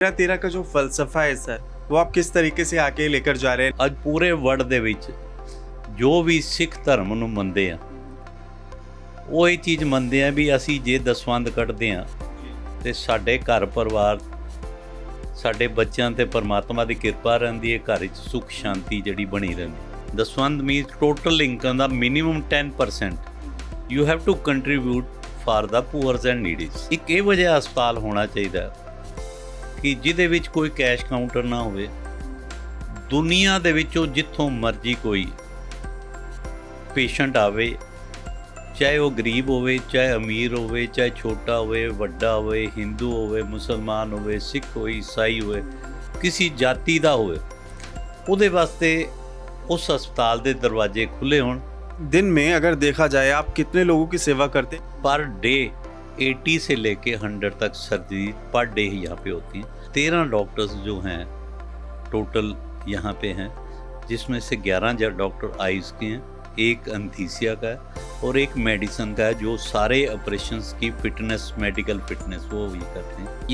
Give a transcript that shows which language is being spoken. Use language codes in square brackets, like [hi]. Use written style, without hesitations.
[hi] तेरा तेरा का जो फलसफा है सर, वो आप किस तरीके से आके लेकर जा रहे हैं? [pa] ਅੱਜ ਪੂਰੇ ਵਰਲਡ ਦੇ ਵਿੱਚ ਜੋ ਵੀ ਸਿੱਖ ਧਰਮ ਨੂੰ ਮੰਨਦੇ ਆ ਉਹ ਇਹ ਚੀਜ਼ ਮੰਨਦੇ ਆ ਵੀ ਅਸੀਂ ਜੇ ਦਸਵੰਧ ਕੱਢਦੇ ਆ ਤੇ ਸਾਡੇ ਘਰ ਪਰਿਵਾਰ ਸਾਡੇ ਬੱਚਿਆਂ ਤੇ ਪਰਮਾਤਮਾ ਦੀ ਕਿਰਪਾ ਰਹਿੰਦੀ ਹੈ, ਘਰ ਵਿੱਚ ਸੁੱਖ ਸ਼ਾਂਤੀ ਜਿਹੜੀ ਬਣੀ ਰਹਿੰਦੀ। [en] ਦਸਵੰਧ means total income ਦਾ minimum 10% you have to contribute for the poors and needies. [pa] ਇੱਕ ਇਹ ਵਜ੍ਹਾ ਹਸਪਤਾਲ ਹੋਣਾ ਚਾਹੀਦਾ ਕਿ ਜਿਹਦੇ ਵਿੱਚ ਕੋਈ ਕੈਸ਼ ਕਾਊਂਟਰ ਨਾ ਹੋਵੇ। ਦੁਨੀਆ ਦੇ ਵਿੱਚੋਂ ਜਿੱਥੋਂ ਮਰਜ਼ੀ ਕੋਈ ਪੇਸ਼ੈਂਟ ਆਵੇ, ਚਾਹੇ ਉਹ ਗਰੀਬ ਹੋਵੇ, ਚਾਹੇ ਅਮੀਰ ਹੋਵੇ, ਚਾਹੇ ਛੋਟਾ ਹੋਵੇ, ਵੱਡਾ ਹੋਵੇ, ਹਿੰਦੂ ਹੋਵੇ, ਮੁਸਲਮਾਨ ਹੋਵੇ, ਸਿੱਖ ਹੋਵੇ, ਈਸਾਈ ਹੋਵੇ, ਕਿਸੇ ਜਾਤੀ ਦਾ ਹੋਵੇ, ਉਹਦੇ ਵਾਸਤੇ [hi] उस अस्पताल के दरवाजे खुले हों। दिन में अगर देखा जाए आप कितने लोगों की सेवा करते? पर डे 80 से लेके 100 तक सर्जरी पर डे ही यहाँ पे होती हैं। 13 डॉक्टर्स जो हैं टोटल यहाँ पे हैं, जिसमें से 11 डॉक्टर आइज़ के हैं, एक एनेस्थीसिया का है और एक मेडिसिन का है, जो सारे ऑपरेशंस की फिटनेस, मेडिकल फिटनेस वो भी करते हैं।